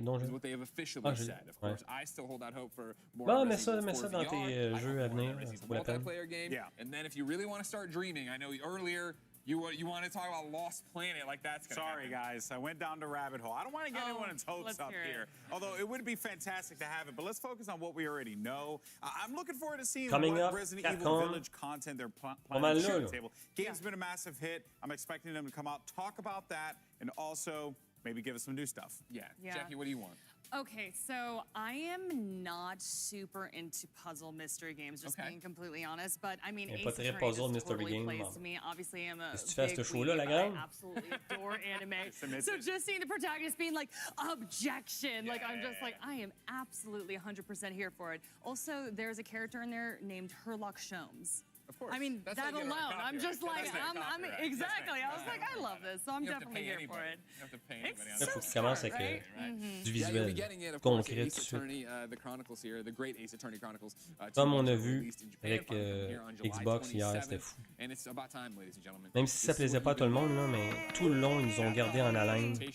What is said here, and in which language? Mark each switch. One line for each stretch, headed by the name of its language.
English: Non, is what they have officially said. Of course, I still hold out hope for more.
French: Bon, mets ça dans tes jeux à venir. Ça vaut la peine. Yeah.
English: And then if you really want to start dreaming, I know earlier. You want to talk about Lost Planet like that's gonna Sorry, happen. guys. I went down the rabbit hole. I don't want to get anyone's hopes up here. Although it would be fantastic to have it, but let's focus on what we already know. I'm looking forward to seeing what Resident Evil Village content they're planning to share on the table. Game's been a massive hit. I'm expecting them to come out, talk about that, and also maybe give us some new stuff. Yeah. Jackie, what do you want? Okay, so I am not super into puzzle mystery games, just being completely honest. But I mean, Ace Attorney just totally plays to me. Obviously, I'm a big weeb. I absolutely adore anime. So just seeing the protagonist being like, objection, like I'm just like, I am absolutely 100% here for it. Also, there's a character in there named Herlock Sholmes. Of course. I mean, that alone, I'm just like, I'm exactly. I was like, I love this, so I'm definitely here for it. You have to pay anybody on that.
French: Faut commencer avec du visuel concret tout de suite. Comme on a vu avec Xbox hier, c'était fou. Même si ça plaisait pas à tout le monde, là, mais tout le long, ils nous ont gardé en haleine.